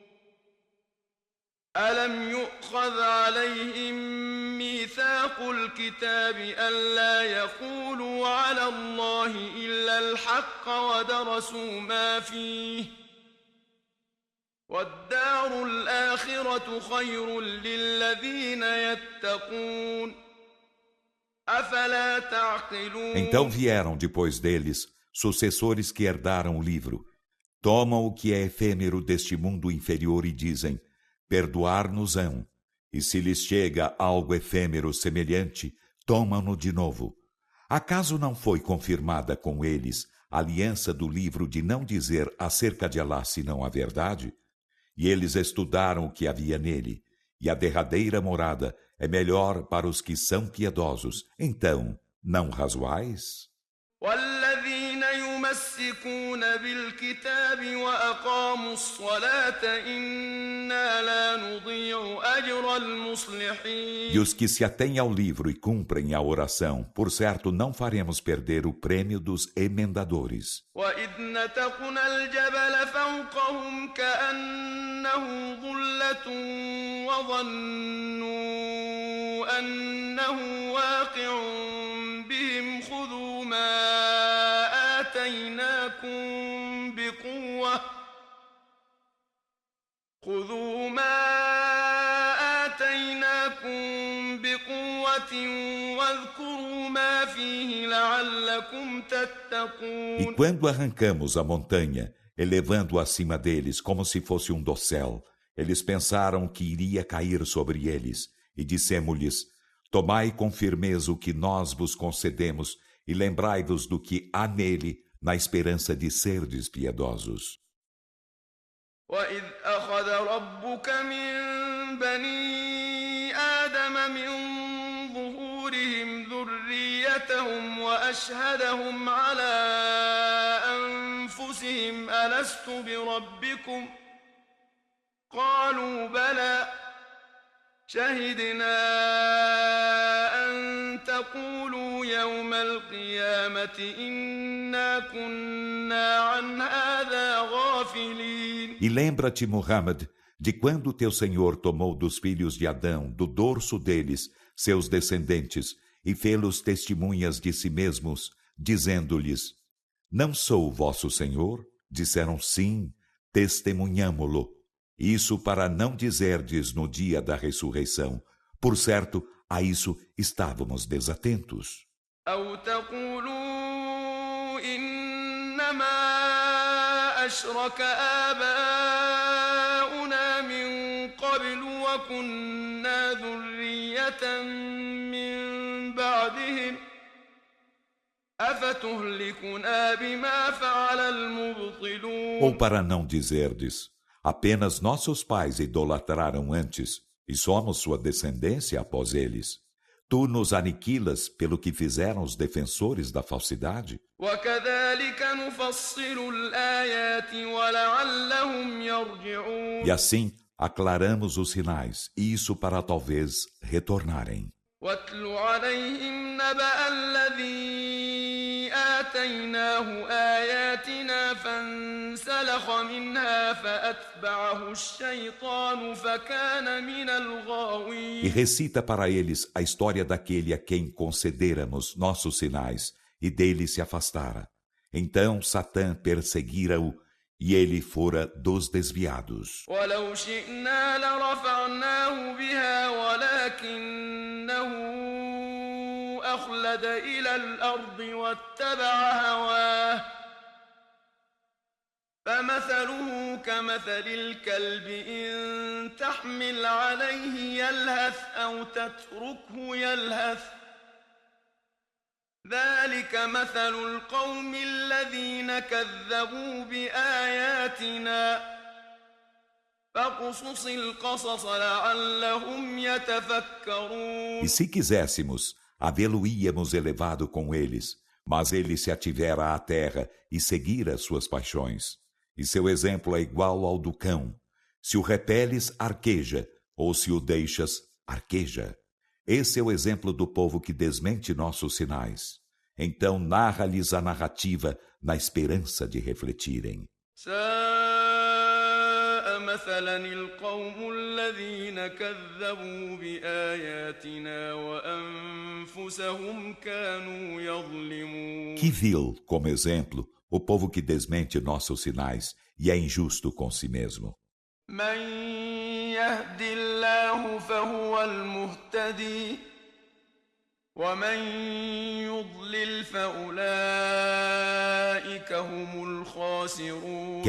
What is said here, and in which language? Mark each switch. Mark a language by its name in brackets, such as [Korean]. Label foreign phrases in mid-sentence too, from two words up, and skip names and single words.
[Arabic] ألم يؤخذ عليهم ميثاق الكتاب ألا يقولوا على الله إلا الحق ودرسوا ما فيه والدار الآخرة خير للذين يتقون أفلا تعقلون. [Portuguese] Então vieram depois deles sucessores que herdaram o livro, Tomam o que é efêmero deste mundo inferior e dizem, perdoar-nos-ão. E se lhes chega algo efêmero semelhante, tomam-no de novo. Acaso não foi confirmada com eles a aliança do livro de não dizer acerca de Alá senão a verdade? E eles estudaram o que havia nele, e a derradeira morada é melhor para os que são piedosos. Então, não razoais? [Arabic] والذين يمسكون بالكتاب وأقاموا الصلاة إنا لا نضيع أجر المصلحين. [Portuguese] E os que se atêm ao livro e cumprem a oração, por certo não faremos perder o prêmio dos emendadores. [Arabic] وإذ نتقنا الجبل فوقهم كأنه ظلة وظنوا أنه واقع بهم خذوا ما آتيناكم بقوة واذكروا ما فيه لعلكم تتقون. [Portuguese] E quando arrancamos a montanha, elevando acima deles como se fosse um dossel, eles pensaram que iria cair sobre eles, e dissemos-lhes, tomai com firmeza o que nós vos concedemos, e lembrai-vos do que há nele, na esperança de serdes piedosos. [Arabic] وإذ أخذ ربك من بني آدم من ظهورهم ذريتهم وأشهدهم على أنفسهم ألست بربكم قالوا بلى شهدنا أن تقولوا يوم القيامة إنا كنا عن هذا غافلين. [Portuguese] E lembra-te, Muhammad, de quando teu Senhor tomou dos filhos de Adão, do dorso deles, seus descendentes, e fê-los testemunhas de si mesmos, dizendo-lhes, não sou o vosso Senhor? Disseram sim, testemunhamo-lo. Isso para não dizerdes no dia da ressurreição. Por certo, a isso estávamos desatentos. [Arabic] أو تقولوا إنما أشرك آباؤنا من قبل وكنا ذرية من بعدهم أفتهلكنا بما فعل المبطلون. [Portuguese] Ou para não dizerdes, apenas nossos pais idolatraram antes, e somos sua descendência após eles. Tu nos aniquilas pelo que fizeram os defensores da falsidade? E assim aclaramos os sinais, e isso para talvez retornarem. [Arabic] واتل عليهم نبأ الذي آتيناه آياتنا فانسلخ منها فأتبعه الشيطان فكان من الغاوين. [Portuguese] E recita para eles a história daquele a quem concederamos nossos sinais, e dele se afastara. Então Satã perseguira-o, e ele fora dos desviados. [Arabic] ولو شئنا لرفعناه بها ولكنه أخلد إلى الأرض واتبع هواه فمثله كمثل الكلب إن تحمل عليه يلهث أو تتركه يلهث ذلك مثل القوم الذين كذبوا بآياتنا فاقصص القصص لعلهم يتفكرون. [Portuguese] E se quiséssemos, havê-lo-íamos elevado com eles, mas ele se ativera à terra e seguira suas paixões. E seu exemplo é igual ao do cão. Se o repeles, arqueja, ou se o deixas, arqueja. Esse é o exemplo do povo que desmente nossos sinais. Então narra-lhes a narrativa na esperança de refletirem. [Arabic] ساء مثلا القوم الذين كذبوا بآياتنا وأنفسهم كانوا يظلمون. [Portuguese] Que vil, como exemplo, o povo que desmente nossos sinais e é injusto com si mesmo. [Arabic] من يهد الله فهو المهتدي ومن يضلل فأولئك هم الخاسرون.